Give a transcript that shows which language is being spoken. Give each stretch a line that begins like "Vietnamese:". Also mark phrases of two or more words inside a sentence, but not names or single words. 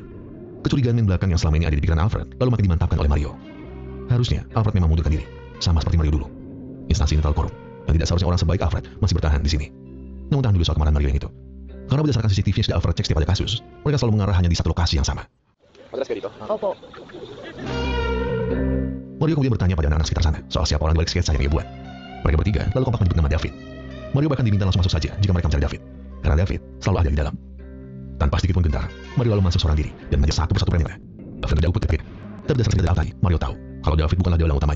Indonesian: Kecurigaan main belakang yang selama ini ada di pikiran Alfred lalu makin dimantapkan oleh Mario. Harusnya Alfred memang mundurkan diri, sama seperti Mario dulu. Instansi ini terlalu korup, dan tidak seharusnya orang sebaik Alfred masih bertahan di sini. Namun tahan dulu soal kemarahan Mario yang itu. Karena berdasarkan CCTV yang sudah Alfred cek setiap ada kasus, mereka selalu mengarah hanya di satu lokasi yang sama.
Filipino: Madras kayo dito? Opo.
Indonesian: Mario kemudian bertanya pada anak-anak sekitar sana soal siapa orang di balik sketsa yang ia buat. Mereka bertiga lalu kompak menyebut nama David. Mario bahkan diminta langsung masuk saja jika mereka mencari David, karena David selalu ada di dalam. Tanpa sedikit pun gentar, Mario lalu masuk seorang diri dan mengejar satu persatu planetnya. David tidak uput ketika. Tapi berdasarkan data tadi, Mario tahu kalau David bukanlah dalang utamanya.